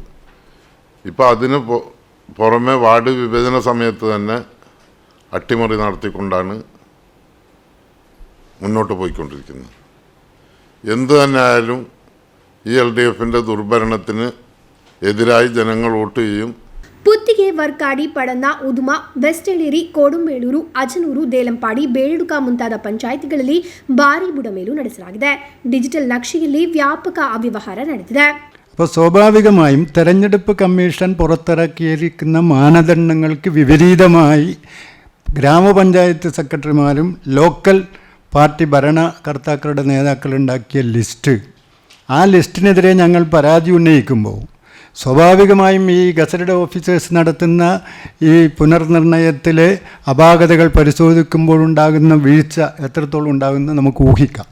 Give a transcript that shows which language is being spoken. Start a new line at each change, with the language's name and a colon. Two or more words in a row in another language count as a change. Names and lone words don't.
Malayalam: ഇപ്പോൾ അതിന് പുറമെ വാർഡ് വിഭജന സമയത്ത് തന്നെ അട്ടിമറി നടത്തിക്കൊണ്ടാണ് മുന്നോട്ട് പോയിക്കൊണ്ടിരിക്കുന്നത്. എന്തു തന്നെ ആയാലും ഈ LDF-ൻ്റെ ദുർഭരണത്തിന് എതിരായി ജനങ്ങൾ വോട്ട് ചെയ്യും.
Kannada: ಪುತ್ತಿಗೆ ವರ್ಕಾಡಿ ಪಡನ್ನ ಉದುಮ ವೆಸ್ಟೆಳೇರಿ ಕೋಡುಂಬೇಳೂರು ಅಜನೂರು ದೇಲಂಪಾಡಿ ಬೇಳುಡುಕ ಮುಂತಾದ ಪಂಚಾಯಿತಿಗಳಲ್ಲಿ ಭಾರೀ ಬುಡಮೇಲು ನಡೆಸಲಾಗಿದೆ. ಡಿಜಿಟಲ್ ನಕ್ಷೆಯಲ್ಲಿ ವ್ಯಾಪಕ ಅವ್ಯವಹಾರ ನಡೆದಿದೆ.
Malayalam: അപ്പോൾ സ്വാഭാവികമായും തെരഞ്ഞെടുപ്പ് കമ്മീഷൻ പുറത്തിറക്കിയിരിക്കുന്ന മാനദണ്ഡങ്ങൾക്ക് വിപരീതമായി ഗ്രാമപഞ്ചായത്ത് സെക്രട്ടറിമാരും
English: local party
Malayalam: ഭരണകർത്താക്കളുടെ നേതാക്കളുണ്ടാക്കിയ ലിസ്റ്റ്, ആ ലിസ്റ്റിനെതിരെ ഞങ്ങൾ പരാതി ഉന്നയിക്കുമ്പോൾ സ്വാഭാവികമായും ഈ
English: gazetted officers
Malayalam: നടത്തുന്ന ഈ പുനർനിർണയത്തിലെ അപാകതകൾ പരിശോധിക്കുമ്പോഴുണ്ടാകുന്ന വീഴ്ച എത്രത്തോളം ഉണ്ടാകുമെന്ന് നമുക്ക് ഊഹിക്കാം.